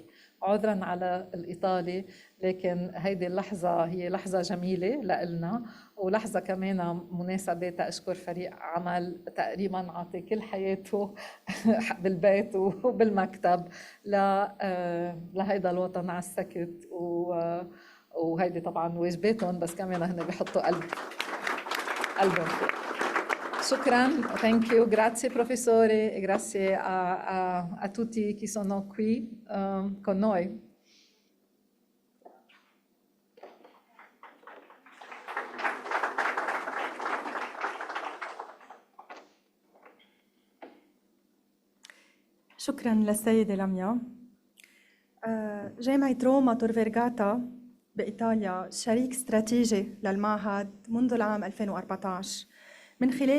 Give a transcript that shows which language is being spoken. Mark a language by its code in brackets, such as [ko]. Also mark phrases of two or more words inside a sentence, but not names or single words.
[ar] عذرا على الإيطالي، لكن هيدي اللحظة هي لحظة جميلة لإلنا، ولحظة كمان مناسبة تأشكر فريق عمل تقريبا عاطي كل حياته بالبيت وبالمكتب لهيدا الوطن على السكت، وهيدي طبعا واجباتهم، بس كمان هن بيحطوا قلبهم فيه. شكرا, [en] thank you, [it] grazie professore, grazie a tutti chi sono qui con noi. [ar] شكراً للسيدة لميا. جامعة روما تور فيرغاتا بإيطاليا شريك استراتيجي للمعهد منذ العام 2014 من خلال